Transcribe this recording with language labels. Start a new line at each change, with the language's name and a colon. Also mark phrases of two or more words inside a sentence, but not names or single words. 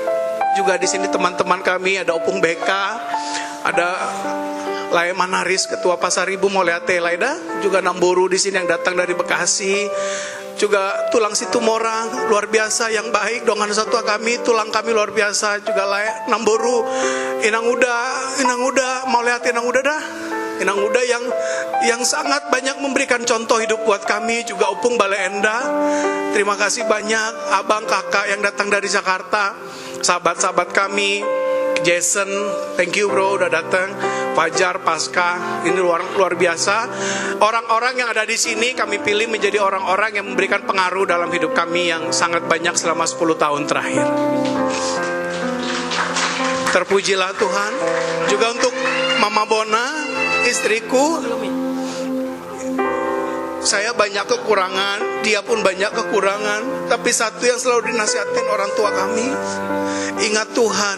Indonesian: Juga di sini teman-teman kami, ada Opung BK, ada Lai Manaris, Ketua Pasar Ibu Moleate Laida, juga Namboru di sini yang datang dari Bekasi. juga tulang Situmorang luar biasa yang baik, dongan satu kami, tulang kami luar biasa juga layak. Namboru, Inang Uda, mau lihat Inang Uda dah. Inang Uda yang sangat banyak memberikan contoh hidup buat kami, juga Upung Baleenda. Terima kasih banyak abang kakak yang datang dari Jakarta, sahabat-sahabat kami, Jason,
English: thank you bro
Indonesian: udah datang, Fajar, Pasca, ini luar biasa. Orang-orang yang ada di sini kami pilih menjadi orang-orang yang memberikan pengaruh dalam hidup kami yang sangat banyak selama 10 tahun terakhir. Terpujilah Tuhan. Juga untuk Mama Bona, istriku, saya banyak kekurangan, dia pun banyak kekurangan, tapi satu yang selalu dinasihatin orang tua kami, ingat Tuhan.